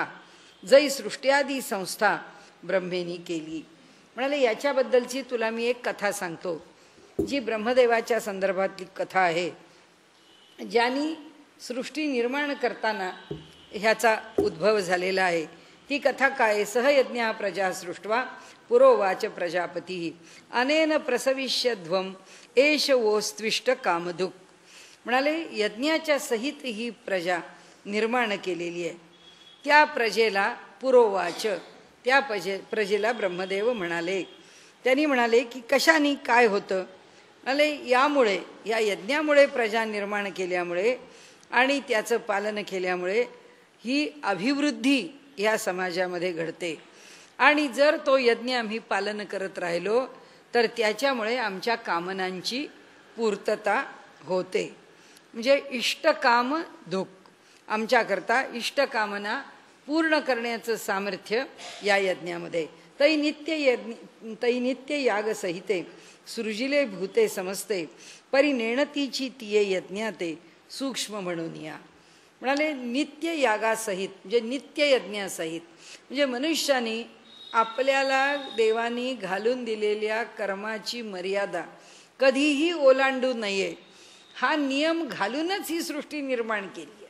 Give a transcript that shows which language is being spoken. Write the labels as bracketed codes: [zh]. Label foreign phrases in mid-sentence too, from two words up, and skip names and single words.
[mr] जै सृष्ट्यादी संस्था ब्रह्मेनी केली. म्हणाले याच्याबद्दलची तुला मी एक कथा सांगतो, जी ब्रह्मदेवाच्या संदर्भातली कथा आहे. ज्यांनी सृष्टी निर्माण करताना ह्याचा उद्भव झालेला आहे. ती कथा काय? [sa] सहयज्ञ प्रजा सृष्ट्वा पुरोवाच प्रजापती अनेन प्रसविष्यध्वम एष वोस्त्विष्ट कामधुक. [mr] म्हणाले यज्ञाच्या सहित ही प्रजा निर्माण केलेली आहे. त्या प्रजेला पुरोवाच, त्या प्रजेला ब्रह्मदेव म्हणाले. त्यांनी म्हणाले की कशाने काय होतं? म्हणाले यामुळे, या यज्ञामुळे प्रजा निर्माण केल्यामुळे आणि त्याचं पालन केल्यामुळे ही अभिवृद्धी या समाजामध्ये घडते. आणि जर तो यज्ञ आम्ही पालन करत राहिलो तर त्याच्यामुळे आमच्या कामनांची पूर्तता होते. म्हणजे [sa] इष्टकाम धुक, [mr] आमच्याकरता इष्टकामना पूर्ण करण्याचं सामर्थ्य या यज्ञामध्ये. तै नित्य याग सहिते सृजिले भूते समजते परिनेणतीची तिये यज्ञाते सूक्ष्म म्हणून या. म्हणाले नित्य यागासहित म्हणजे नित्य यज्ञासहित, म्हणजे मनुष्याने आपल्याला देवानी घालून दिलेल्या कर्माची मर्यादा कधीही ओलांडू नये हा नियम घालूनच ही सृष्टी निर्माण केली आहे.